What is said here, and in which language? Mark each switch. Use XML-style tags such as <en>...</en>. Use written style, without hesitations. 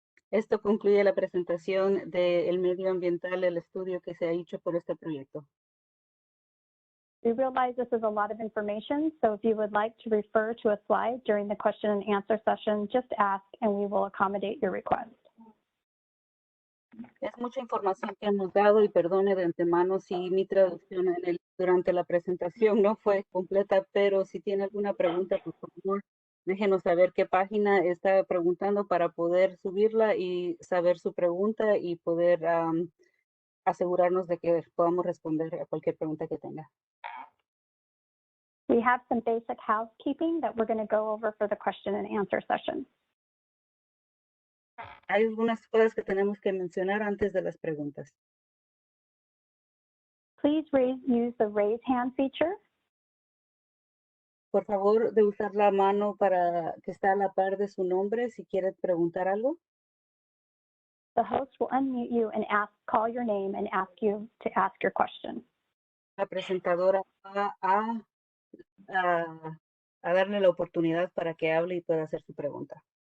<es>Esto concluye la presentación del medio ambiental, el estudio que se ha hecho por este proyecto.</es> <en>We realize this is a lot of information, so if you would like to refer to a slide during the question and answer session, just ask and we will accommodate your request.</en> <es>Es mucha información que hemos dado y perdone de antemano si mi traducción durante la presentación no fue completa, pero si tiene alguna pregunta, por favor, déjenos saber qué página está preguntando para poder subirla y saber su pregunta y poder asegurarnos de que podamos responder a cualquier pregunta que tenga.</es> <en>We have some basic housekeeping that we're going to go over for the question and answer session.</en> <es>Hay algunas cosas que tenemos que mencionar antes de las preguntas.</es> <en>Please use the raise hand feature.</en> <es>Por favor, de usar la mano para que está a la par de su nombre si quiere preguntar algo.</es> <en>The host will unmute you and call your name and ask you to ask your question.</en> <es>La presentadora va a darle la oportunidad para que hable y pueda hacer su pregunta.</es>